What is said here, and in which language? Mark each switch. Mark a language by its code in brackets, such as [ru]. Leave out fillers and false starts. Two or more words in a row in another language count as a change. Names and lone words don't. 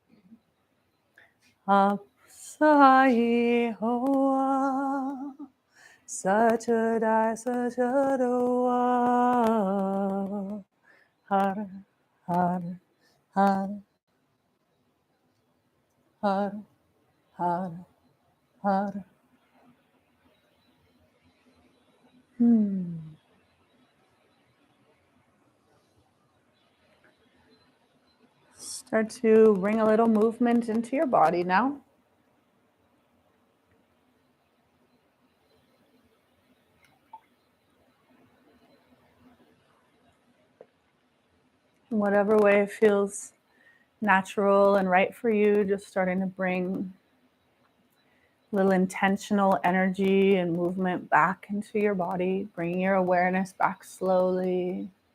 [en] Apsai hoa, Sajada Sajadoa, Har, Har, Har, Har, Har, Har. Start to bring a little movement into your body now. In whatever way feels natural and right for you, just starting to bring little intentional energy and movement back into your body, bringing your awareness back slowly.